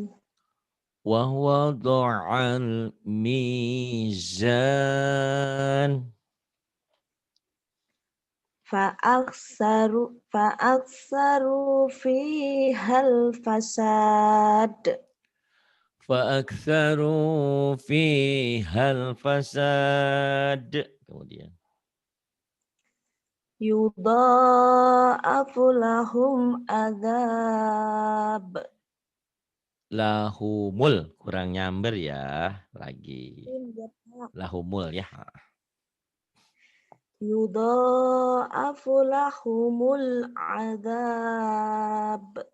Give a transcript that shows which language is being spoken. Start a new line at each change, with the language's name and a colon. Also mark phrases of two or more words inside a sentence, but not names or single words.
Arabic: ووضع الميزان. فأكثروا فيها الفساد. فأكثروا فيها الفساد.
Indonesian: Kemudian
Arabic: يضاعف لهم عذاب.
Indonesian: lahumul, kurang nyamber ya. Lagi lahumul ya.
Arabic: يضاعف لهم العذاب.